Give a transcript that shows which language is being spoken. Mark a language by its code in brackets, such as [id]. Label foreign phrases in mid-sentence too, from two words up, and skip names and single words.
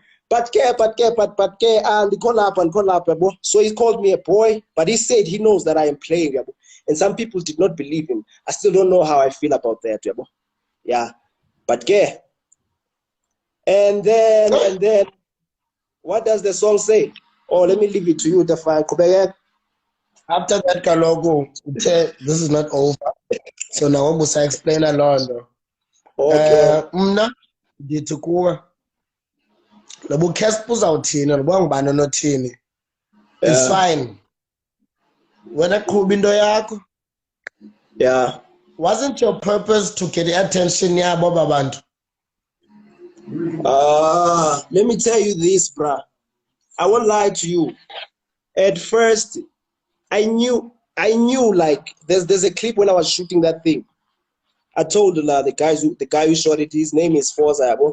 [en] But and call up, so he called me a boy, but he said he knows that I am playing, and some people did not believe him. I still don't know how I feel about that, yeah. But and then what does the song say? Oh, let me leave it to you, TaFire. After that [xh] kaloku uthe [en] this is not over. So now I'm going to explain along. Okay. [xh] Mna ndithi kuwe lobu Casper uzawuthini lobu ngubani onothini. [en] It's fine. When [xh] aqhuba into yakho. [en] Yeah. Wasn't your purpose to get the attention [xh] yabo babantu? [en] Let me tell you this, bruh. I won't lie to you. At first, I knew like there's a clip when I was shooting that thing. I told the guy who shot it, his name is Xhosa.